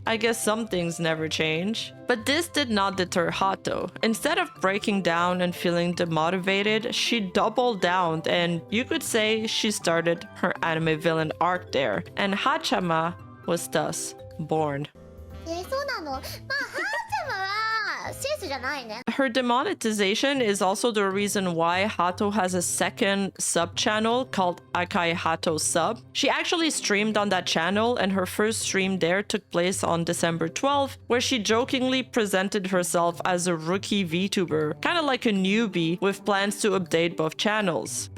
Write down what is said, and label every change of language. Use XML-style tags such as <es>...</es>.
<en>I guess some things never change. But this did not deter Haato. Instead of breaking down and feeling demotivated, she doubled down and you could say she started her anime villain arc there. And Haachama was thus born.</en> <ja>そうなの。まあ、ハーチャマはセンスじゃないね。</ja> <en>Her demonetization is also the reason why Haato has a second sub-channel called Akai Haato Sub. She actually streamed on that channel and her first stream there took place on December 12th, where she jokingly presented herself as a rookie VTuber, kind of like a newbie with plans to update both channels.</en>